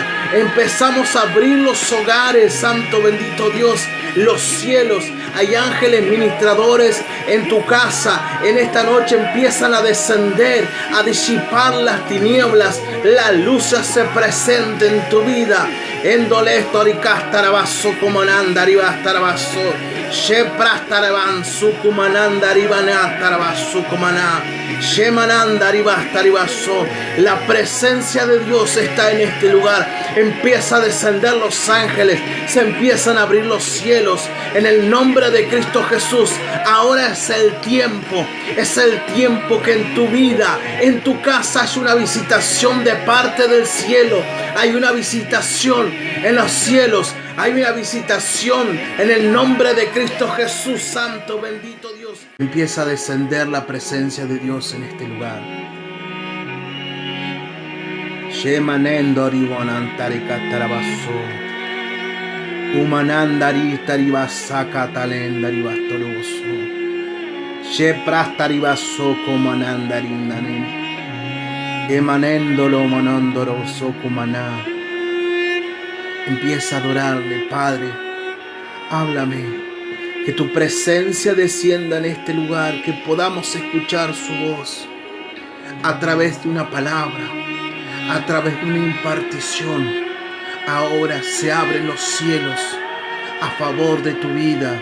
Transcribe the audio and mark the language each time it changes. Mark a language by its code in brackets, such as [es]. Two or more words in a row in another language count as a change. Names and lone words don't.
[es] Empezamos a abrir los hogares, Santo bendito Dios, los cielos. Hay ángeles ministradores en tu casa. En esta noche empiezan a descender, a disipar las tinieblas. La luz se presente en tu vida. Endolesto aricastarabaso comananda arribastarabaso. Sheprastaraban sukumananda arribanastarabaso comana. Shemananda arribastarabaso. La presencia de Dios está en este lugar. Empieza a descender los ángeles. Se empiezan a abrir los cielos. En el nombre de Cristo Jesús. Ahora es el tiempo que en tu vida, en tu casa, hay una visitación de parte del cielo. Hay una visitación en los cielos. Hay una visitación en el nombre de Cristo Jesús. Santo, bendito Dios. Empieza a descender la presencia de Dios en este lugar. Shemanendori wanantari katarabaso. Umanandari taribasaka talendari bastoroso. Sheprastaribaso comanandari nanen. Emanendolo monondoroso cumaná. Empieza a adorarle, Padre. Háblame. Que tu presencia descienda en este lugar. Que podamos escuchar su voz. A través de una palabra. A través de una impartición. Ahora se abren los cielos a favor de tu vida.